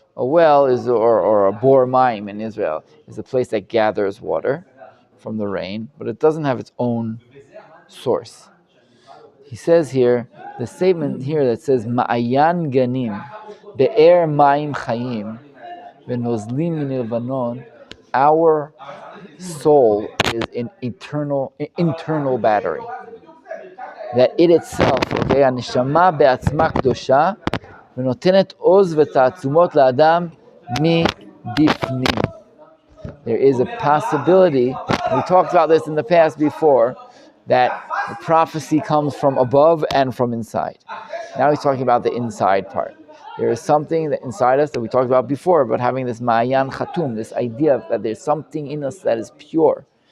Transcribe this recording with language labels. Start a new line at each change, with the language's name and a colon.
English: A well is, or a bor mayim in Israel, is a place that gathers water from the rain, but it doesn't have its own source. He says here, the statement here that says
Hebrew: ma'ayan ganim be'er mayim chayim v'nozlim min levanon,
English: our soul is an internal battery. That it itself, okay,
Hebrew: הנשמה בעצמה קדושה ונותנת עוז ותעצומות לאדם מבפנים.
English: There is a possibility, we talked about this in the past before, that prophecy comes from above and from inside. Now he's talking about the inside part. There is something that inside us that we talked about before, about having this ma'ayan chatum, this idea that there's something in us that is pure.